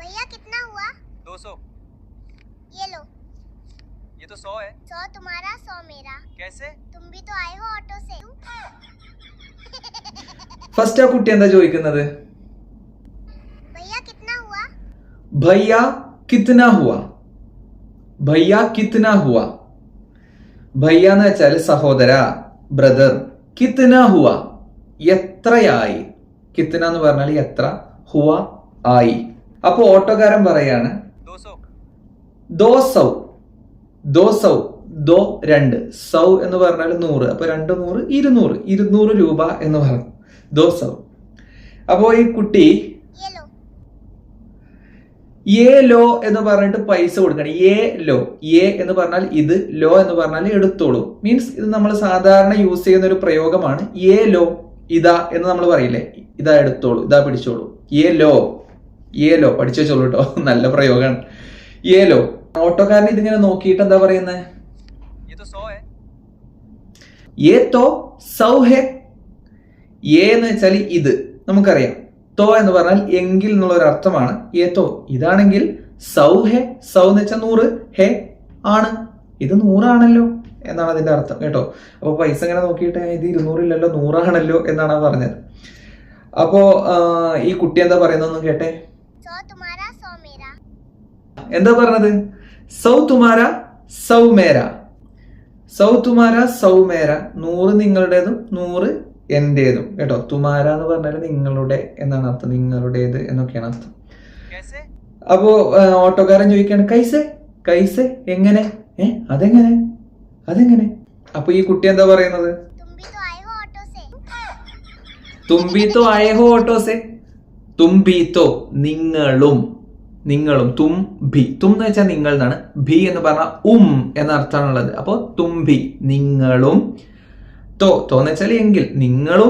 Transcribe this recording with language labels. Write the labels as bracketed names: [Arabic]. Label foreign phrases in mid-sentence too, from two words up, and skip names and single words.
[Hindi] कितना हुआ? 200। ये लो। ये तो 100 है। 100 तुम्हारा 100 मेरा। कैसे? तुम भी तो आए हो ऑटो से। [Malayalam] ഫസ്റ്റ് ആ കുട്ടി എന്താ ചോദിക്കുന്നത്? [Hindi] भैया कितना हुआ? भैया कितना हुआ. भैया कितना हुआ. [Malayalam] ഭയ്യ എന്ന് വെച്ചാൽ സഹോദര, ബ്രദർ. [Hindi] कितना हुआ [Malayalam] എത്രയായി. കിത്ന എന്ന് പറഞ്ഞാൽ എത്ര, ഹുവ ആയി. അപ്പൊ ഓട്ടോക്കാരൻ പറയാണ് [Hindi] 200। [Malayalam] ദോസൗ. ദോസൗ ദോ 2, സൗ എന്ന് പറഞ്ഞാൽ 100. അപ്പൊ 2 100 200. 200 രൂപ എന്ന് പറഞ്ഞു. ദോസൗ. അപ്പോ ഈ കുട്ടി [Hindi] ये लो। ये लो [Malayalam] എന്ന് പറഞ്ഞിട്ട് പൈസ കൊടുക്കണം. [Hindi] ये लो. [Malayalam] ഏ എന്ന് പറഞ്ഞാൽ ഇത്, ലോ എന്ന് പറഞ്ഞാൽ എടുത്തോളൂ. മീൻസ് ഇത് നമ്മൾ സാധാരണ യൂസ് ചെയ്യുന്ന ഒരു പ്രയോഗമാണ്. [Hindi] ये लो, [Malayalam] ഇതാ എന്ന് നമ്മൾ പറയില്ലേ, ഇതാ എടുത്തോളൂ, ഇതാ പിടിച്ചോളൂ. [Hindi] ये लो. ये लो [Malayalam] പഠിച്ചു വെച്ചോളൂ കേട്ടോ, നല്ല പ്രയോഗമാണ്. [Hindi] ये लो. [Malayalam] ഓട്ടോക്കാരൻ ഇതിങ്ങനെ നോക്കിയിട്ട് എന്താ പറയുന്നത്? [Hindi] ये तो 100 है। ये तो सौ है. [Malayalam] ഏ എന്ന് വെച്ചാൽ ഇത്, നമുക്കറിയാം. തോ എന്ന് പറഞ്ഞാൽ എങ്കിൽ എന്നുള്ള ഒരു അർത്ഥമാണ്. [Hindi] ये तो [Malayalam] ഇതാണെങ്കിൽ [Hindi] सौ है. [Malayalam] സൗ എന്ന് വെച്ചാൽ 100, ഹെ ആണ്, ഇത് 100 ആണല്ലോ എന്നാണ് അതിന്റെ അർത്ഥം കേട്ടോ. അപ്പൊ പൈസ ഇങ്ങനെ നോക്കിയിട്ട് ഇത് 200 ഇല്ലല്ലോ 100 ആണല്ലോ എന്നാണ് പറഞ്ഞത്. അപ്പോ ഈ കുട്ടി എന്താ പറയുന്നതെന്ന് കേട്ടെ. [Hindi] 100 तुम्हारा 100 मेरा। [Malayalam] എന്താ പറഞ്ഞത്? [Hindi] सौ तुम्हारा सौ मेरा. सौ तुम्हारा सौ मेरा. [Malayalam] 100 നിങ്ങളുടേതും 100 എന്റേതും കേട്ടോ. തുമാര എന്ന് പറഞ്ഞാൽ നിങ്ങളുടെ എന്നാണ് അർത്ഥം, നിങ്ങളുടേത് എന്നൊക്കെയാണ് അർത്ഥം. [Hindi] कैसे? [Malayalam] അപ്പോ ഓട്ടോക്കാരൻ ചോദിക്കാണ് കൈസെ. കൈസെ എങ്ങനെ? അതെങ്ങനെ, അതെങ്ങനെ? അപ്പൊ ഈ കുട്ടി എന്താ പറയുന്നത്? [Hindi] तुम भी तो आए हो ऑटो से। तुम भी तो आए हो ऑटो से. തുമ്പീത്തോ [Malayalam] നിങ്ങളും, നിങ്ങളും. [Hindi] तुम भी. [Malayalam] തും എന്ന് വെച്ചാൽ നിങ്ങൾ എന്നാണ്. ഭി എന്ന് പറഞ്ഞാൽ എന്ന അർത്ഥമാണുള്ളത്. അപ്പോ തുമ്പി നിങ്ങളും. [Hindi] तो तो [Malayalam] എന്ന് വെച്ചാൽ എങ്കിൽ, നിങ്ങളും.